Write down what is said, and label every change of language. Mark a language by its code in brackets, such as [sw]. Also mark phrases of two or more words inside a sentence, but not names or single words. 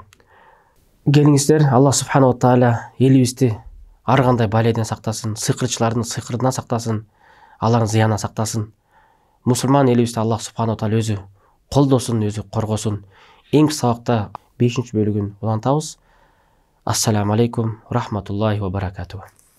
[ky] Келиңиздер, [ar] الله سبحانه وتعالى [ky] элибизди ар кандай баледен сактасын, сыйкырчылардын сыйкырынан сактасын, алардын зыянынан сактасын. Мусулман элибизди [ar] الله سبحانه وتعالى [ky] өзү колдосун, өзү коргосун. Эң сабакта 5-бөлүгүн улантабыз. [ar] السلام عليكم ورحمة الله وبركاته.